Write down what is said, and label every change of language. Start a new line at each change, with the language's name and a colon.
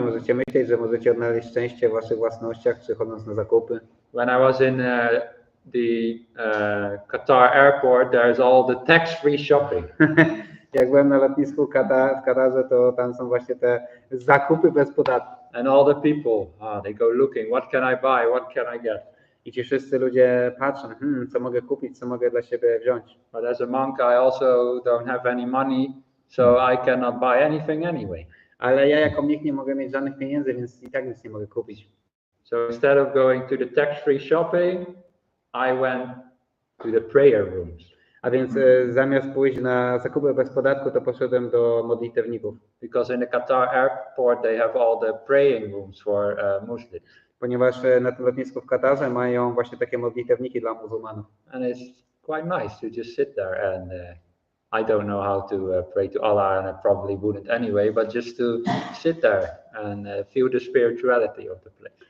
Polish: Możecie myśleć, że możecie odnaleźć szczęście w waszych własnościach, czy chodząc na zakupy.
English: When I was in the Qatar airport, there's all the tax-free shopping.
Polish: Jak byłem na lotnisku w Katarze, to tam są właśnie te zakupy bez podatku.
English: And all the people, they go looking, what can I buy, what can I get?
Polish: I ci wszyscy ludzie patrzą, co mogę kupić, co mogę dla siebie wziąć.
English: But as a monk, I also don't have any money, so I cannot buy anything anyway.
Polish: Ale ja jako mnich nie mogę mieć żadnych pieniędzy, więc i tak nic nie mogę kupić.
English: So instead of going to the tax-free shopping, I went to the prayer rooms.
Polish: A więc zamiast pójść na zakupy bez podatku, to poszedłem do modlitewników.
English: Because in the Qatar airport, they have all the praying rooms for Muslims.
Polish: Ponieważ na tym lotnisku w Katarze mają właśnie takie modlitewniki dla muzułmanów.
English: And it's quite nice to just sit there and I don't know how to pray to Allah, and I probably wouldn't anyway, but just to sit there and feel the spirituality of the place.